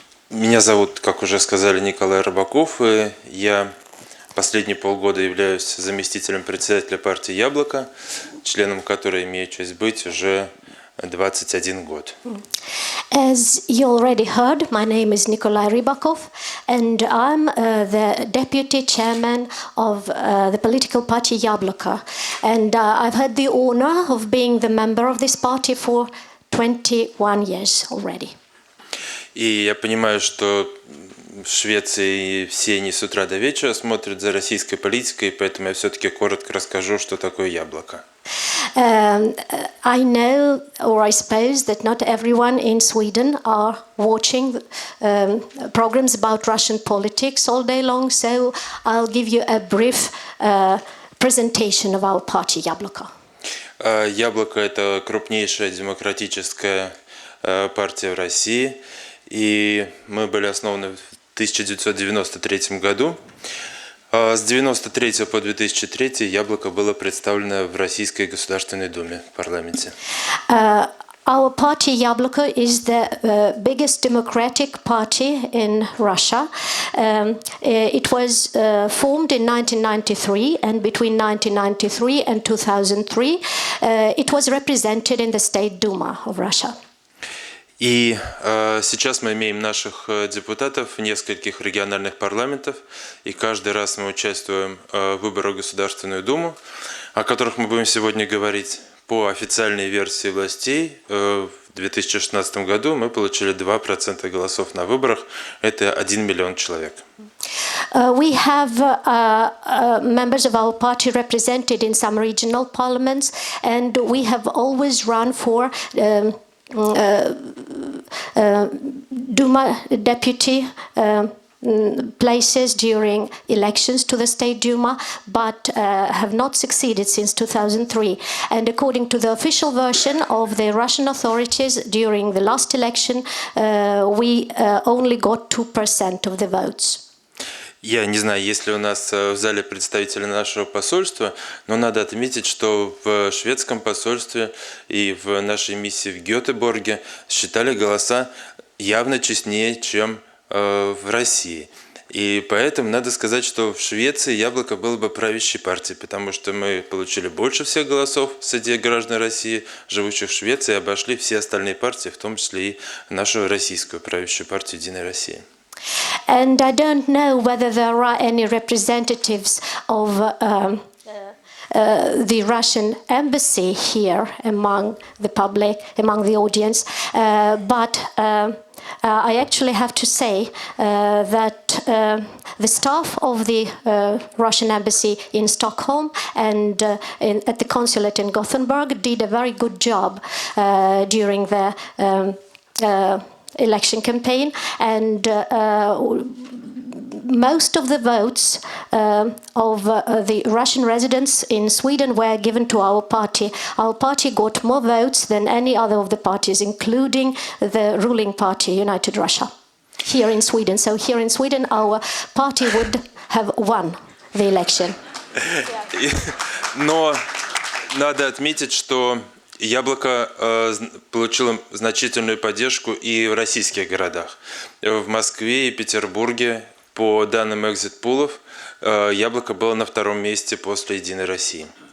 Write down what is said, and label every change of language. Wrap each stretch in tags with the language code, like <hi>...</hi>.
<ru>Меня зовут, как уже сказали, Николай Рыбаков, и я последние полгода являюсь заместителем председателя партии «Яблоко», членом которой имею честь быть уже 21 год.</ru> <en>As you already heard, my name is Nikolai Rybakov, and I'm the deputy chairman of the political party Yabloko. And I've had the honor of being the member of this party for 21 years already.</en> <ru>И я понимаю, что в Швеции все не с утра до вечера смотрят за российской политикой, поэтому я все-таки коротко расскажу, что такое яблоко.</ru> <en>I know, or I suppose, that not everyone in Sweden are watching programs about Russian politics all day long, so I'll give you a brief presentation of our party, Yabloko.</en> <ru>Яблоко – это крупнейшая демократическая партия в России, и мы были основаны в 1993 году. С 1993 по 2003 Яблоко было представлено в Российской Государственной Думе в парламенте.</ru> <en>Our party Yabloko is the biggest democratic party in Russia. It was formed in 1993, and between 1993 and 2003 it was represented in the State Duma of Russia.</en> <ru>И сейчас мы имеем наших депутатов в нескольких региональных парламентах, и каждый раз мы участвуем в выборах в Государственную Думу, о которых мы будем сегодня говорить. По официальной версии властей в 2016 году мы получили 2% голосов на выборах. Это 1 миллион человек.</ru> <en>We have members of our party represented in some regional parliaments, and we have always run for Duma deputy places during elections to the State Duma, but have not succeeded since 2003. And according to the official version of the Russian authorities, during the last election, we only got 2% of the votes.</en> <ru>Я не знаю, есть ли у нас в зале представители нашего посольства, но надо отметить, что в шведском посольстве и в нашей миссии в Гетеборге считали голоса явно честнее, чем в России. И поэтому надо сказать, что в Швеции Яблоко было бы правящей партией, потому что мы получили больше всех голосов среди граждан России, живущих в Швеции, и обошли все остальные партии, в том числе и нашу российскую правящую партию «Единая Россия».</ru> <en>And I don't know whether there are any representatives of the Russian embassy here among the public, among the audience, but I actually have to say that the staff of the Russian embassy in Stockholm and at the consulate in Gothenburg did a very good job during the election campaign, and most of the votes of the Russian residents in Sweden were given to our party. Our party got more votes than any other of the parties, including the ruling party, United Russia, here in Sweden. So here in Sweden, our party would have won the election.</en> <ru>Но надо отметить, что Яблоко получило значительную поддержку и в российских городах. В Москве и Петербурге, по данным экзит-пулов, Яблоко было на втором месте после «Единой России».</ru>